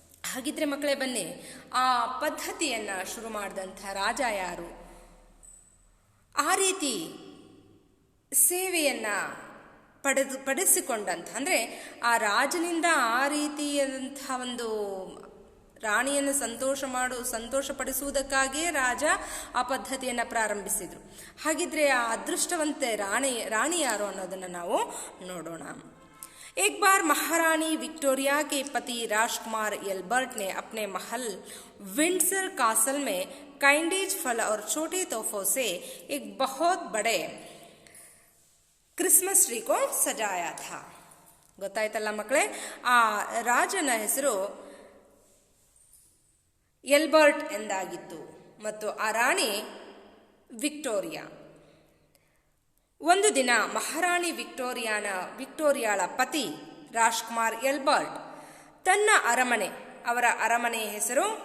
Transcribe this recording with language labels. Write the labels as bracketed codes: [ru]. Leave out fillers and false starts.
[kn] ಹಾಗಿದ್ರೆ ಮಕ್ಕಳೇ ಬನ್ನಿ, ಆ ಪದ್ಧತಿಯನ್ನು ಶುರು ಮಾಡಿದಂಥ ರಾಜ ಯಾರು, ಆ ರೀತಿ ಸೇವೆಯನ್ನು ಪಡಿಸಿಕೊಂಡಂಥ, ಅಂದರೆ ಆ ರಾಜನಿಂದ ಆ ರೀತಿಯಾದಂಥ ಒಂದು ರಾಣಿಯನ್ನು ಸಂತೋಷಪಡಿಸುವುದಕ್ಕಾಗಿಯೇ ರಾಜ ಆ ಪದ್ಧತಿಯನ್ನು ಪ್ರಾರಂಭಿಸಿದರು। ಹಾಗಿದ್ರೆ ಆ ಅದೃಷ್ಟವಂತೆ ರಾಣಿ ಯಾರು ಅನ್ನೋದನ್ನು ನಾವು ನೋಡೋಣ। [hi] एक बार महारानी विक्टोरिया के पति राजकुमार एल्बर्ट ने अपने महल विंडसर कासल में कैंडीज फल और छोटे तोहफों से एक बहुत बड़े क्रिसमस ट्री को सजाया था। [kn] ಗೊತ್ತಾಯ್ತಲ್ಲ ಮಕ್ಕಳೇ, ಆ ರಾಜನ ಹೆಸರು ಎಲ್ಬರ್ಟ್ ಎಂದಾಗಿತ್ತು ಮತ್ತು ಆ ರಾಣಿ ವಿಕ್ಟೋರಿಯಾ। ಒಂದು ದಿನ ಮಹಾರಾಣಿ ವಿಕ್ಟೋರಿಯಾಳ ಪತಿ ರಾಜ್ಕುಮಾರ್ ಎಲ್ಬರ್ಟ್ ತನ್ನ ಅವರ ಅರಮನೆಯ ಹೆಸರು